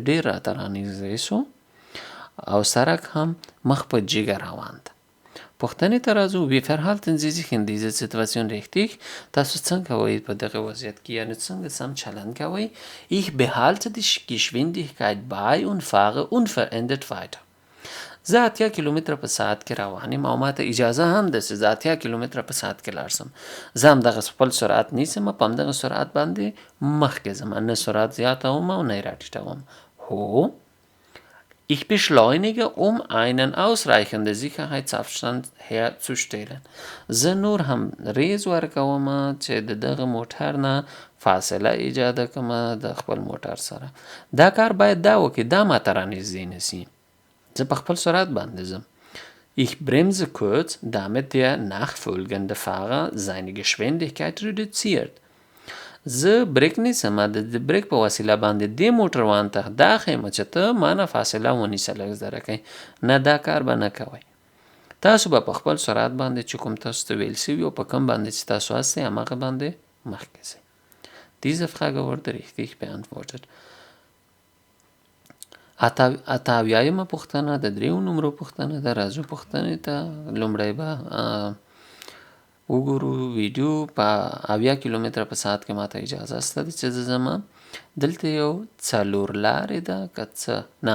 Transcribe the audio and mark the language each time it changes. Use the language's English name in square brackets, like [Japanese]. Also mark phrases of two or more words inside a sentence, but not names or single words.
[Pashto] ډېر راته رانږدې سو او سړک هم مخ په جګه روان ده. پوښتنې ته راځو. [German] Wie verhalten Sie sich in dieser Situation richtig? [Pashto] تاسو څنګه کوئ په دغه وضعیت کې؟ یعنې څنګه سم چلند کوئ؟ [German] Ich behalte die Geschwindigkeit bei und fahre unverändert weiter. [Pashto] زه 80 کیلومتره په ساعت کې روان یم او ماته اجازه هم ده چې زه 80 کیلومتره په ساعت کې لاړ سم. زه همدغه خپل سرعت نیسم، په همدغه سرعت باندې مخکې ځم، نه سرعت زیاتوم او نه یې راټیټوم. هو. [German] Ich beschleunige, um einen ausreichenden Sicherheitsabstand herzustellen. [Pashto] زه نور هم ریز ورکوم چې د دغه موټر نه فاصله ایجاده کړم د خپل موټر سره. دا کار باید دا وکړي، دا ماته رانږدې نه سي. زه په خپل سرعت باندې ځم. [German] Ich bremse kurz, damit der nachfolgende Fahrer seine Geschwindigkeit reduziert. [Pashto] زه بریک نیسم، د بریک په وسیله باندې دې موټروان ته دا ښیم چې ته ما نه فاصله ونیسه لږ زره کوي. نه، دا کار به نه کوئ. تاسو به په خپل سرعت باندې چې کوم تاسو ته ویل سوي او په کوم باندې چې تاسو هستئ همهغه باندې مخکې ځئ. [German] Diese Frage wurde richtig beantwortet. [Pashto] اتاویایمه پوښتنه د 3 نمرو پوښتنه ده. راځو پوښتنې ته. لومړی به وګورو ویډیو. په 80 کیلومتره په ساعت کې ماته اجازه شته ده چې زه ځم. دلته یو څلور لارې ده که څه نه.